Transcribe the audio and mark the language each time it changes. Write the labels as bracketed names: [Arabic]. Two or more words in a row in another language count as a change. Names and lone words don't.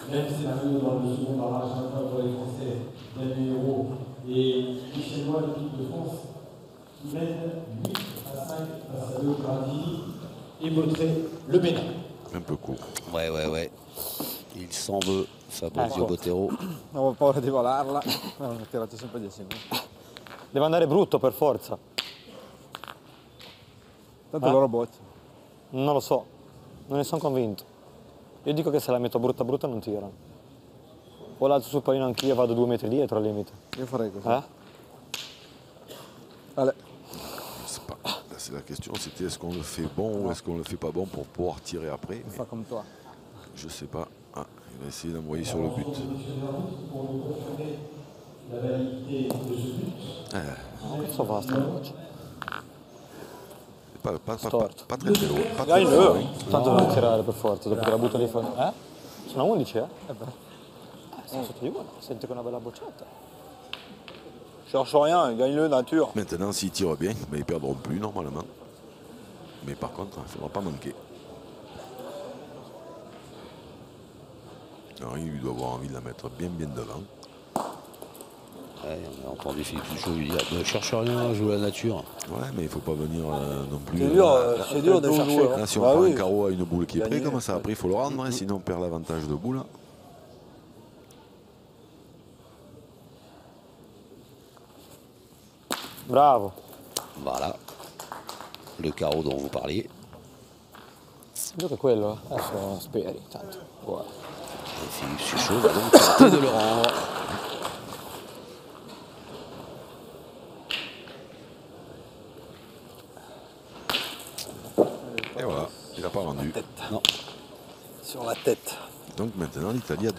[French] Même scénario dans le second barrage, un point pour les Français, Daniel Hérault et Michel Moy, l'équipe de France, qui mène 8 à 5 face à l'Eurasie et Bautré, le Bénin. Un peu court. Ouais. Il s'en veut, Fabrizio Bottero. [Italian] Avevo paura di volarla, ho tirato sempre 10 minuti. Deve andare brutto per forza. Tanto loro bocciano. Non lo so, non ne sono convinto. Io dico che se la metto brutta brutta non tirano. O l'alzo sul pallino anch'io, vado 2 metri dietro al limite. Io farei così. [French] Allez. C'est la question, c'était est-ce qu'on le fait bon ou est-ce qu'on le fait pas bon pour pouvoir tirer après. Fa comme toi. Je sais pas. Ah, il va essayer d'envoyer sur le but. [Italian] Cazzo fa sta voce? [French] Pas très très loin. Pas [Italian] Dai, [French] très loin. [Italian] tanto devo tirare per forza, dopo che la butto lì fa... Sono 11, Sono sotto di uno, senti che è una bella bocciata. [French] Cherche rien, gagne-le nature. Maintenant, s'ils tirent bien, ben, ils ne perdront plus normalement. Mais par contre, il ne faudra pas manquer. Henri, lui, doit avoir envie de la mettre bien devant. Ouais, on a entendu Philippe Suchot lui dire ne cherche rien à jouer à la nature. Ouais, mais il ne faut pas venir non plus. C'est dur de chercher. Là, si on prend un carreau à une boule qui est près, comme ça, après, il faut le rendre, hein, sinon on perd l'avantage de boule. Bravo. Voilà. Le carreau dont vous parliez. [Italian] Gioca quello, adesso speri, tanto. Buono. [French] Et Philippe Suchot va donc tenter de le rendre. Et voilà, il n'a pas rendu. Non. Sur la tête. Donc maintenant, l'Italie a 2